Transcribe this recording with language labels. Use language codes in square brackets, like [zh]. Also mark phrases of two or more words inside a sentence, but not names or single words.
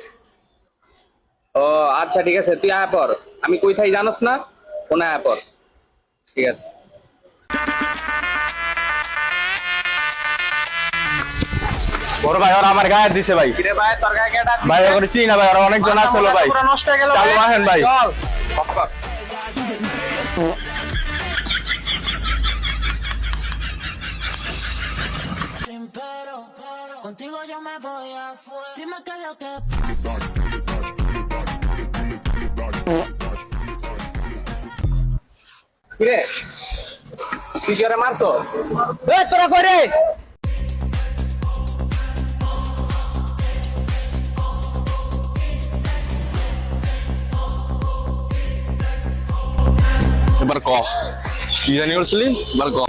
[bn] ও আচ্ছা ঠিক আছে, তুই আয় পর। আমি কই থাই জানোস না? কোন আয় পর। ঠিক আছে। বড় ভাই ওরা আমার গায়ে হাত দিছে ভাই। কিরে ভাই, তোর গায়ে কেডা? ভাই ওরে চিনি না ভাই, ওরা অনেকজন আসলো ভাই। পুরো নষ্ট হয়ে গেল। চালু আহেন ভাই। চল অফ কর। [es] Pero contigo yo me voy a fuego. Dime qué es lo que pasa. [bn] কিরে তুই কি ওরে মারছস? তোরা কই রে? এবার ক কি জানি বলছিলি? এবার ক।